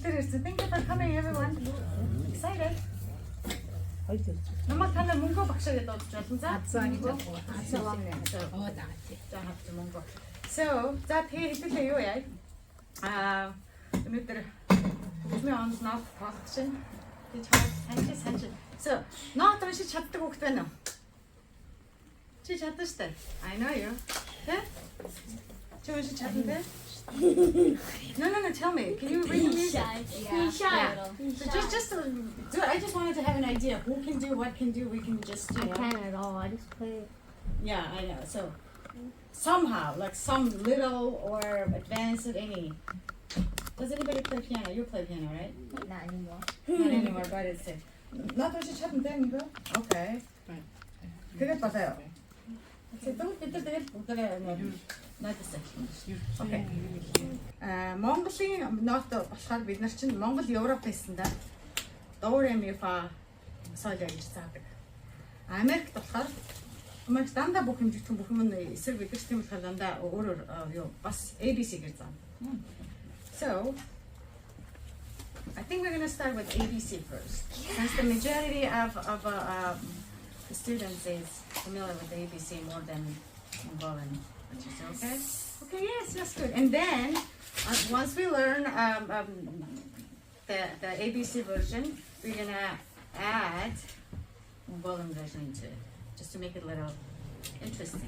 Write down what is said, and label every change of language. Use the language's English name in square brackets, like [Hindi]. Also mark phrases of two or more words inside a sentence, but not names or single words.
[English] So thank you for coming, everyone. Excited. [Mongolian] Намайг танаа мөнгө багшаа гэдэг дуудаж байна. So, за тэгээ хэдүүлээ юу яа? Өнөөдөр хөгжмийн онол багшин. Тэгээ санчи. So, наад уншиж чаддаг хүүхэд байна уу? Чи чаддаг шүү дээ. [English] I know you. [Mongolian] Тэ? Чи уншиж чаддаг дээ? [English] No, tell me. Can you read me? Shy. So I just wanted to have an idea. Who can do, what can do, we can just do. I can't at all. I just play. Yeah, I know. So somehow, like some little or advanced any. Does anybody play piano? You play piano, right? Not anymore. Not anymore, but it's it. Not what you chatting then, bro. [Korean] Okay. 그게 맞아요. [English] Okay. [Mongolian] Монголын нот болохоор бид нар чинь Монгол Европ байсандаа ДО-РЕ-МИ-ФА соёл гэж заадаг. Америкт болохоор Америк дандаа бүх хэмжигдэх бүх юм эсрэг бидэрч тийм болохоор дандаа өөрөөр юу бас ABC гэж заадаг. [English] So I think we're going to start with ABC first. Since the majority of the students is familiar with the ABC more than Mongolian, which is okay. Okay, yes, that's good. And then once we learn the ABC version, we're gonna add Mongolian version into it, just to make it a little interesting.